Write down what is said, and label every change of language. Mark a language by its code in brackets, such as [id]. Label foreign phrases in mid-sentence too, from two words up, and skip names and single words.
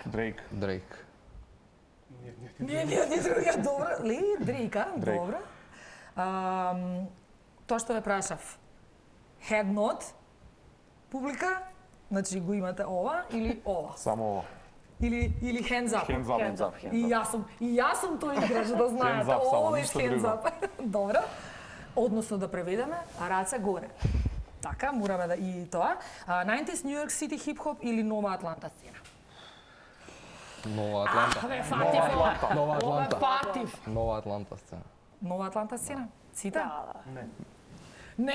[mk] Дрейк. Не, добро. Дрейк, а? Дрейк. Добро. Тоа што ве прашав. [en] Head nod, [mk] публика, значи го имате ова или ова? Само ова. [en] Или hands up? Hands up. [mk] И јас сум тој играч, да знаете. [en] Hands up само, Always [mk] ништо [en] hands [mk] друго. [en] up. [mk] Добро. Односно да преведеме, раце горе. Така, мораме да и тоа. 90s New York City хип-хоп или нова Атланта сцена? Нова Атланта. Ве фатив ова. Нова Ова Атланта. фатив. Нова Атланта сцена. Нова Атланта сцена? Сите? Не.